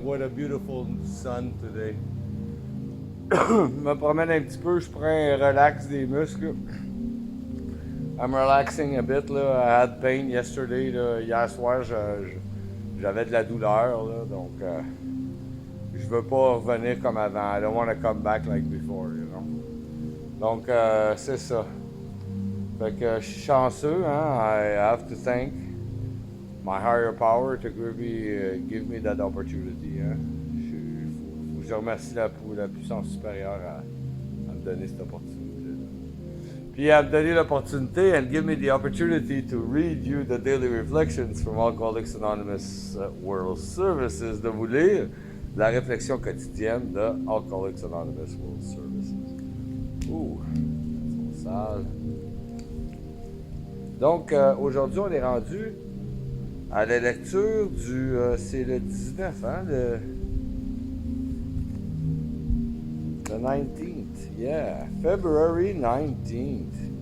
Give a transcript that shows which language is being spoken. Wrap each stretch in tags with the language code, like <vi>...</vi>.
<en>What a beautiful sun today.</en> <fr>Je me promène un petit peu, je prends un relax des muscles.</fr> <en>I'm relaxing a bit, là. I had pain yesterday, là.</en> <fr>Hier soir, j'avais de la douleur, là, donc je veux pas revenir comme avant.</fr> <en>I don't want to come back like before, you know.</en> <fr>Donc, c'est ça. Fait que je suis chanceux, hein.</fr> <en>I have to thank my higher power to give me that opportunity, hein.</en> <fr>Je remercie la puissance supérieure à me donner cette opportunité. Puis à me donner l'opportunité</fr> <en>and give me the opportunity to read you the daily reflections from Alcoholics Anonymous World Services,</en> <fr>de vous lire la réflexion quotidienne de</fr> <en>Alcoholics Anonymous World Services.</en> <fr>Ouh, c'est sale. Donc, aujourd'hui, on est rendu à la lecture du... c'est le 19, hein,</fr> <en>The 19th, yeah, February 19th.</en>